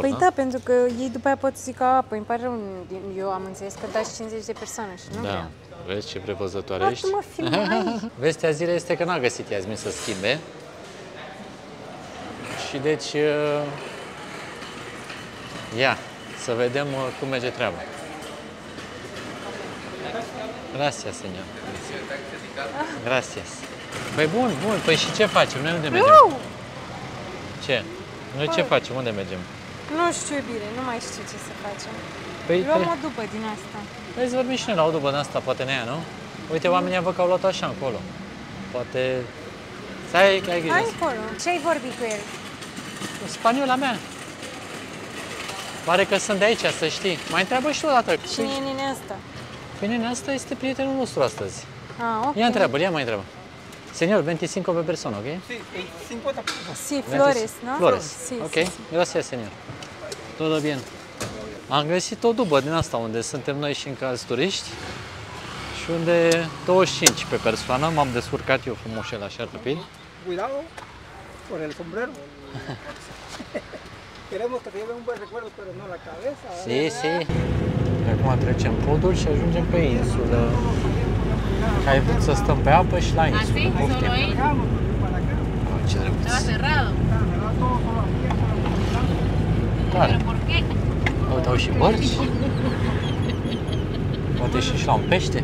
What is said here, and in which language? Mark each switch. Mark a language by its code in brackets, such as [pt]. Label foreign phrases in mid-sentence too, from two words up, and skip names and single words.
[ro] Păi da, pentru că ei după aia pot să zică, păi îmi pare rău, eu am înțeles că dați 50 de persoane și nu vreau. Vezi ce prevăzătoare ești? Vestea zilei este că n-a găsit Iasmin să schimbe. Și deci, ia, să vedem cum merge treaba. [es] Gracias, señor. Gracias. [ro] Păi bun, păi și ce facem? Noi unde mergem? Ce? Noi ce facem? Unde mergem? Nu știu bine, nu mai știu ce să facem. Păi, luăm o după din asta. Păi să vorbim și noi la o după din asta, poate ne ia, nu? Uite, oamenii văd că au luat așa încolo. Poate... Stai, că ai grijă. Hai acolo. Ce-ai vorbit cu el? Spaniola mea. Pare că sunt de aici, să știi. Mai întreabă și tu o dată. Cine e nenea asta? Păi nenea asta este prietenul nostru astăzi. Ah, ok. Ia întreabă, ia mai întreabă. Señor, 25 pe persoană, ok? [es] Sí, 50 pesos. Sí, Flores, ¿no? Flores. Sí, Ok, sí, sí. gracias, señor. Todo bien. [ro] Am găsit o dubă din asta unde suntem noi și încă alți turiști și unde 25 pe persoană, m-am descurcat eu frumos așa rapid. [es] Cuidado con el sombrero. Queremos que te lleve un buen recuerdo, pero no la cabeza. Si, si. [ro] Acum trecem podul și ajungem pe insulă. Că ai vrut să stăm pe apă și la insulă. Poftim. Ce drăguț. Tare. Uite, au și bărci. Poate și la un pește.